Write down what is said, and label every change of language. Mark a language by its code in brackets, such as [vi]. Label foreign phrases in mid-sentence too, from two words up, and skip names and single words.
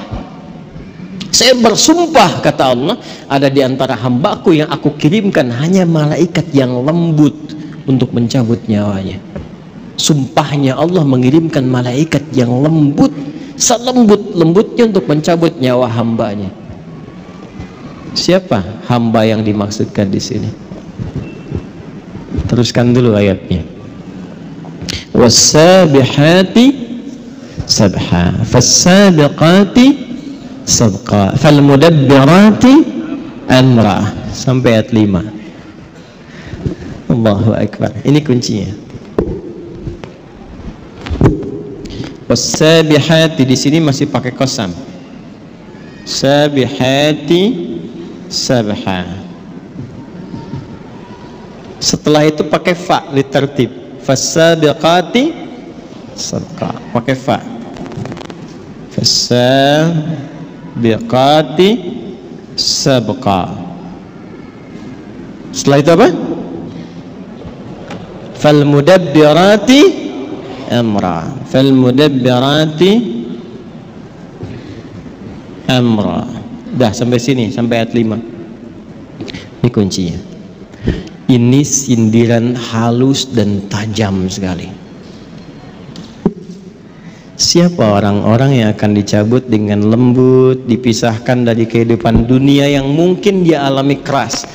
[id] Saya bersumpah, kata Allah, ada di antara hambaku yang aku kirimkan hanya malaikat yang lembut untuk mencabut nyawanya. Sumpahnya Allah mengirimkan malaikat yang lembut, selembut-lembutnya untuk mencabut nyawa hambanya. Siapa hamba yang dimaksudkan di sini? Teruskan dulu ayatnya. [ar] والسابحات سبحا فالسابقات سبقا فالمدبرات أمرا, [id] sampai ayat 5. Allahu Akbar. Ini kuncinya. Was-sabihati di sini masih pakai qasam. [ar] سابحات سبحا. [id] Setelah itu pakai [ar] ف للترتيب. فالسابقات سبقا, [id] pakai fa. [ar] فالسابقات سبقا. [id] Setelah itu apa? [ar] فالمدبرات أمرا. فالمدبرات أمرا. [id] Dah sampai sini, sampai ayat 5. Ini kuncinya. Ini sindiran halus dan tajam sekali. Siapa orang-orang yang akan dicabut dengan lembut, dipisahkan dari kehidupan dunia yang mungkin dia alami keras.